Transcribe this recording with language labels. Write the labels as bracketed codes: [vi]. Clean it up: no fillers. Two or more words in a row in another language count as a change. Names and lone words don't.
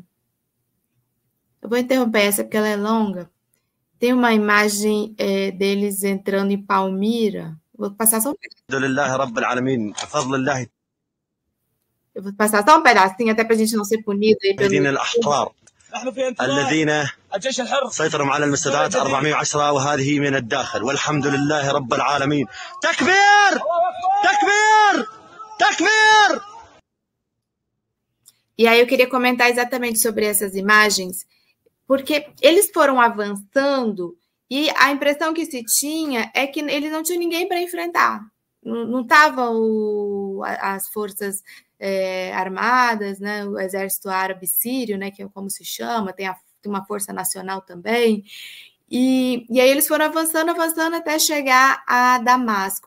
[pt] Eu vou interromper essa porque ela é longa. Tem uma imagem deles entrando em Palmira. Vou passar só um pedacinho. Eu vou passar só um pedacinho, até para a gente não ser punido aí pelo... [ar] الذين سيطروا على المستودعات 410 وهذه من الداخل والحمد لله رب العالمين. تكبير تكبير تكبير. [pt] E aí eu queria comentar exatamente sobre essas imagens, porque eles foram avançando e a impressão que se tinha é que eles não tinham ninguém para enfrentar. Não estavam as forças armadas, né, o exército árabe sírio, né, que é como se chama, tem uma força nacional também, E aí eles foram avançando até chegar a Damasco.